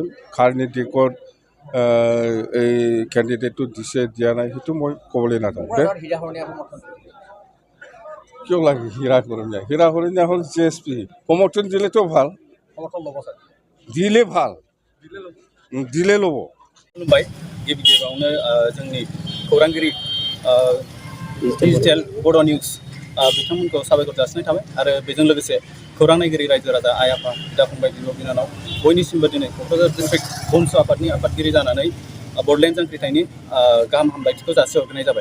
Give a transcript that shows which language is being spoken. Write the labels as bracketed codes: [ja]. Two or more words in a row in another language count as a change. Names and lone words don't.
[as] কাৰ নিৰ্দেশত এই কেণ্ডিডেটটো দিছে দিয়া নাই সেইটো মই ক'বলৈ নাযাওঁ। কিয় লাগে হীৰা হৰণীয়া হ'ল GSP সমৰ্থন দিলেতো ভাল দিলে ল'ব। [brx] खुलुमबाय गिबि गिबियावनो जोंनि खौरांगिरि डिजिटेल बड' निउज बिथांमोनखौ साबायखर जासिनाय थाबाय आरो बेजों लोगोसे खौरां नायगिरि रायजो राजा आइ आफा बिदा फंबाय बिब' बिनानाव बयनिसिमबो दिनै क'क्राझार डिस्ट्रिक्ट बनसु आफादनि आफादगिरि जानानै बडलेण्ड जांख्रिथायनि गाहाम हामलायथिखौ जासिहरग्रोनाय जाबाय।